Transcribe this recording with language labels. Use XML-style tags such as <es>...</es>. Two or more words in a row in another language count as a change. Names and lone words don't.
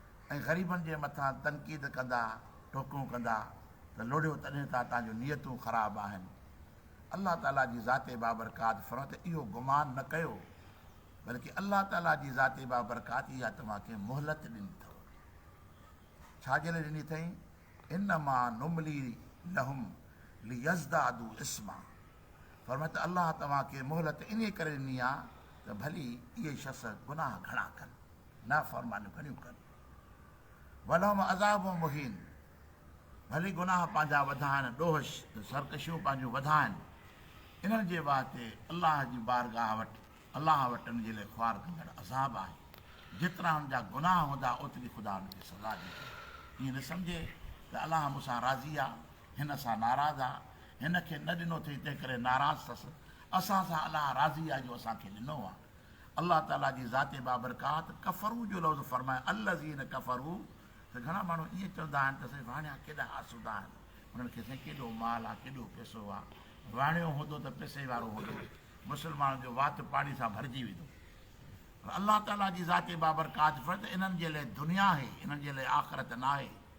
<sd>۽ غريبن جي مٿان تنقيد ڪندا، ٽوڪون ڪندا ته لوڙيو تڏهن ته توهان جون نيتون خراب آهن. الله تعاليٰ جي ذات بابرڪات فرمائي ته اهو گمان نه ڪيو، بلڪ الله تعاليٰ جي ذات بابرڪات اها توهان کي مهلت ڏني اٿو. ڇا جي لاءِ ڏني اٿئي؟</sd> <ar>إنما نملي لهم ليزدادوا إثما.</ar> <sd>فرمائي ته الله توهان کي مهلت ان ڪري ڏني آهي ته ڀلي اهي شخص گناهه گهڻا ڪن، نافرمانيون گهڻيون ڪن.</sd> <ar>ولهم عذاب مهين،</ar> <sd>ڀلي گناهه پنهنجا وڌائن، ڏوهه سرڪشيون پنهنجون وڌائن، انهن جي واسطي الله جي بارگاهه وٽ، الله وٽ ان جي لاءِ خوار ڪندڙ عذاب آهي. جيترا هن جا گناهه هوندا، اوتري خدا هن کي سزا ڏيندو. ايئن نه سمجهي ته الله مون سان راضي آهي، هن سان ناراض آهي، هن کي نه ڏنو اٿئي تنهن ڪري ناراض اٿس، اسان سان الله راضي آهي جو اسان کي ڏنو آهي. الله تعاليٰ جي ذات بابرڪات ڪفرو جو لفظ فرمائي،</sd> <ar>الذين كفروا،</ar> <sd>ته گهڻا ماڻهو ائين چوندا آهن ته سائين واڻيا ڪيڏا آسوده آهن، انهن کي سائين ڪيڏو مال آهي، ڪيڏو پئسو آهي، واڻيو هوندو ته پئسي وارو هوندو، مسلمان جو وات پاڻي سان ڀرجي ويندو. پر الله تعاليٰ جي ذات بابرڪات فرمائي ته انهن جي لاءِ دنيا آهي، انهن جي لاءِ آخرت نه آهي.</sd>